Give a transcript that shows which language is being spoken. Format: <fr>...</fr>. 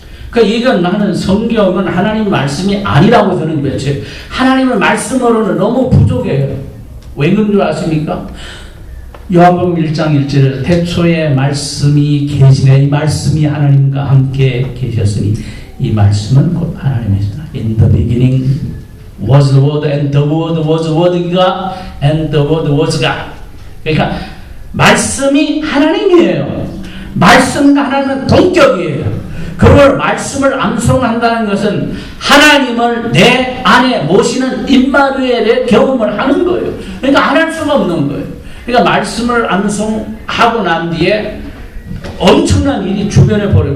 <ko>그러니까 이건 나는 성경은 하나님 말씀이 아니라고 저는 외쳐요. 하나님의 말씀으로는 너무 부족해요. 왜 그런 줄 아십니까? 요한복음 1장 1절에 태초에 말씀이 계시네. 이 말씀이 하나님과 함께 계셨으니 이 말씀은 곧 하나님이시다.</ko> <en>In the beginning was the word and the word was word가 and the word was God.</en> <ko>그러니까 말씀이 하나님이에요. 말씀과 하나님은 동격이에요. 그걸 말씀을 암송한다는 것은 하나님을 내 안에 모시는 임마누엘의 경험을 하는 거예요. 그러니까 안 할 수가 없는 거예요. 그러니까 말씀을 암송하고 난 뒤에 엄청난 일이 주변에 벌어요.</ko>